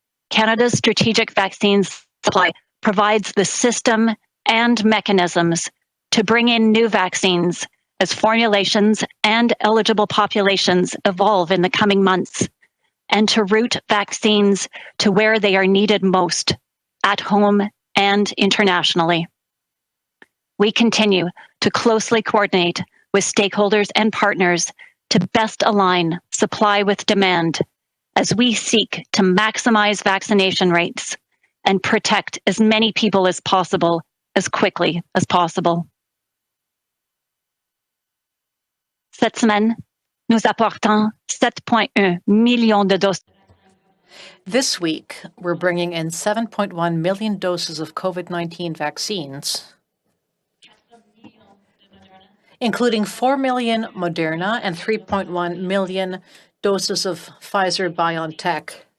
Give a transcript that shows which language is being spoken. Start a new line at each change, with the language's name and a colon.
English: Canada's strategic vaccines supply provides the system and mechanisms to bring in new vaccines as formulations and eligible populations evolve in the coming months, and to route vaccines to where they are needed most, at home and internationally. We continue to closely coordinate with stakeholders and partners to best align supply with demand as we seek to maximize vaccination rates and protect as many people as possible as quickly as possible.
French: Cette semaine, nous apportons 7,1 millions de doses.
English: This week, we're bringing in 7.1 million doses of COVID-19 vaccines, including 4 million Moderna and 3.1 million doses of Pfizer-BioNTech.